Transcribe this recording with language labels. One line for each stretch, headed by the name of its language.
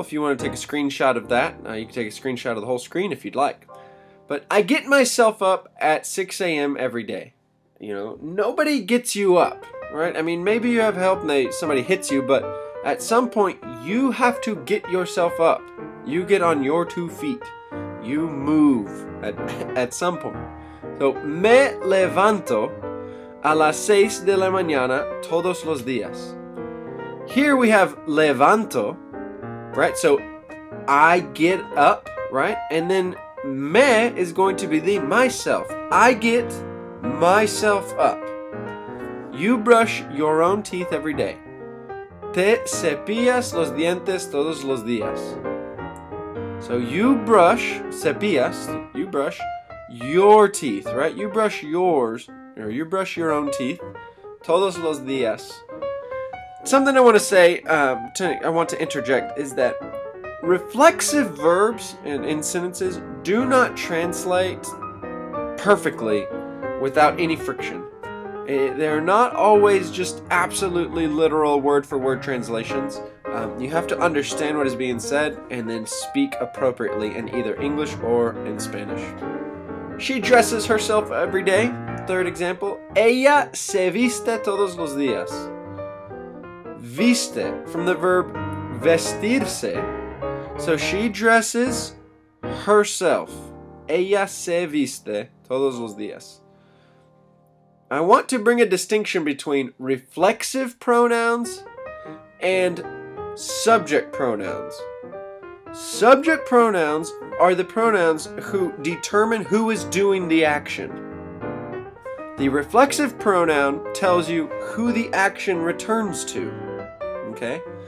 English: If you want to take a screenshot of that, you can take a screenshot of the whole screen if you'd like. But I get myself up at 6 a.m. every day. You know, nobody gets you up, right? I mean, maybe you have help and somebody hits you, but at some point you have to get yourself up. You get on your 2 feet. You move at some point. So,
Spanish: me levanto a las 6 de la mañana todos los días.
English: Here we have levanto, right? So, I get up, right? And then me is going to be the myself. I get myself up. You brush your own teeth every day.
Spanish: Te cepillas los dientes todos los días.
English: So you brush, cepillas, you brush your teeth, right? You brush yours, or you brush your own teeth
Spanish: todos los días.
English: Something I want to say, I want to interject, is that reflexive verbs in sentences do not translate perfectly without any friction. They're not always just absolutely literal word-for-word translations. You have to understand what is being said and then speak appropriately in either English or in Spanish. She dresses herself every day. Third example,
Spanish: ella se viste todos los días.
English: Viste, from the verb vestirse. So she dresses herself.
Spanish: Ella se viste todos los días.
English: I want to bring a distinction between reflexive pronouns and subject pronouns. Subject pronouns are the pronouns who determine who is doing the action. The reflexive pronoun tells you who the action returns to. Okay?